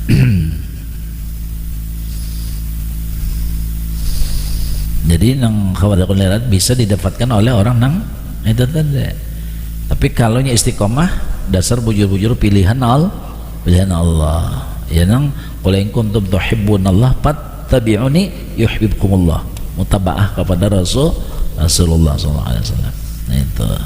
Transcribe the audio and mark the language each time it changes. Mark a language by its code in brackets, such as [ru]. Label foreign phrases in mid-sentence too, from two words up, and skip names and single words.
[bjn] Jadi nang [ar] خوارق العادات [bjn] bisa didapatkan oleh orang nang itu tadi. Tapi kalau nya istiqomah dasar bujur-bujur pilihan Allah. [ar] Ya nang قل إن كنتم تحبون الله فاتبعوني يحببكم الله. [bjn] Mutabaah kepada Rasulullah [ar] صلى الله عليه وسلم. [bjn] Nah itu.